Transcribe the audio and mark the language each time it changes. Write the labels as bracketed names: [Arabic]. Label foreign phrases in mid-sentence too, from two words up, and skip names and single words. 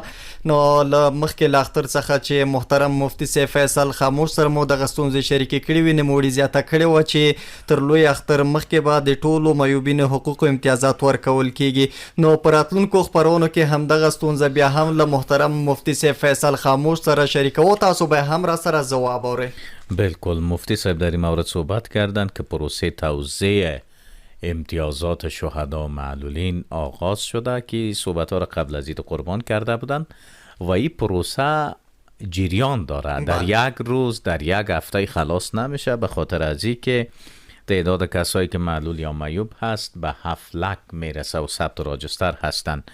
[Pashto] نو له مخکې له اختر څخه چې محترم مفتی سید فیصل خاموش سره مو دغه ستونزې شریکې کړې وې، نوموړي زیاته کړې وه چې تر لوی اختر مخکې به د ټولو معیوبینو حقوقو امتیازات ورکول کیږي. نو په راتلونکو خبرونو کې همدغه ستونزه بیا هم له محترم مفتی سید فیصل خاموش سره شریکوو. تاسو به هم را سره جواب اورئ. [Persian] بالکل مفتی صاحب در این مورد صحبت کردند که پروسه توزیع امتیازات شهدا و معلولین آغاز شده که صحبت ها را قبل از عید قربان کرده بودند و این پروسه جریان داره. در یک روز در یک هفته خلاص نمیشه، به خاطر از این که تعداد کسایی که معلول یا معیوب هست به 7 لک میرسه و ثبت راجستر هستند.